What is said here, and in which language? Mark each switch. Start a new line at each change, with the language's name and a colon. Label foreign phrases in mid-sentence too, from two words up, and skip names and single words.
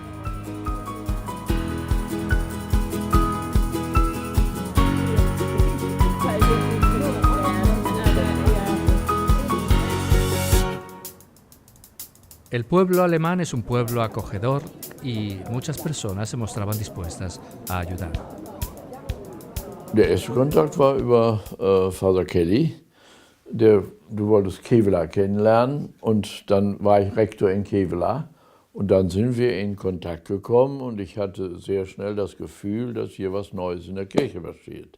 Spanish: El pueblo alemán es un pueblo acogedor y muchas personas se mostraban dispuestas a ayudar.
German: Der erste Kontakt war über Father Kelly. Du wolltest Kevela kennenlernen und dann war ich Rektor in Kevela. Und dann sind wir in Kontakt gekommen und ich hatte sehr schnell das Gefühl, dass hier was Neues in der Kirche passiert.